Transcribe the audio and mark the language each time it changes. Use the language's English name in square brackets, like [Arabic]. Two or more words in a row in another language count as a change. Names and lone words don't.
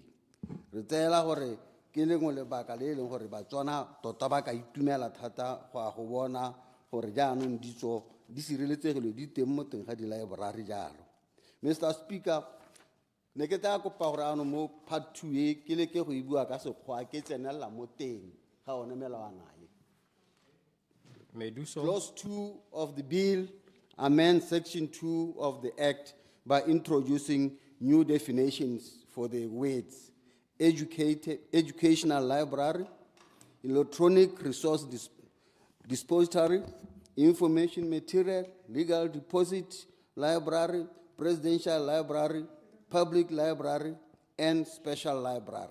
[Tswana] Re tseela gore ke lengwe lebaka le leng gore Batswana tota ba ka itumela thata go bona gore jaanong ditso di sireletsegile di teng mo teng ga di-library jalo. [English] Mr. [Tswana] Speaker, ne ke tla kopa gore ano mo part 2 e ke leke go e bua ka Sekgwa ke tsenelela mo teng ga one melawana e. [English] May do so. Clause 2 of the bill amends Section 2 of the Act by introducing new definitions for the words educational library, electronic resource depository, information material, legal deposit library, presidential library, public library, and special library.